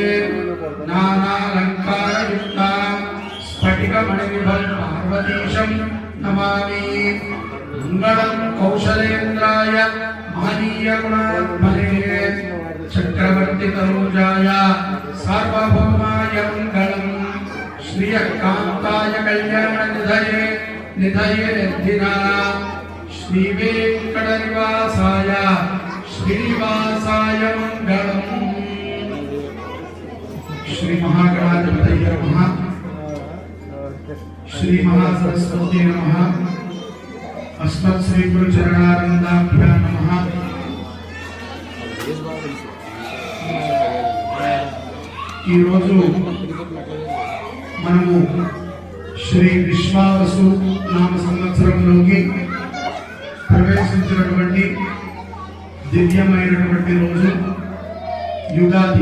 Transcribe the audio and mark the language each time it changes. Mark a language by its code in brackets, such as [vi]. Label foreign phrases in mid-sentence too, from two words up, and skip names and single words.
[sa] नानालङ्कारयुक्तां स्फटिकमणिनिभं पार्वतीशं नमामि मंगलं कौशलेन्द्राय महनीयगुणात्मने चक्रवर्ती तनूजाय सार्वभौमाय मंगलम् श्रियकान्ताय कल्याणनिधये निधये निधिना श्रीवेङ्कटनिवासाय श्रीनिवासाय मंगलम्। श्री महागणाधिपतये नमः। श्री महासरस्वती नमः। अस्मत् श्री गुरु चरणारविन्दाभ्यां नमः। [te] ఈ రోజు మనము శ్రీ విశ్వావసు నామ సంవత్సరంలోకి ప్రవేశించినటువంటి దివ్యమైనటువంటి రోజు యుగాది.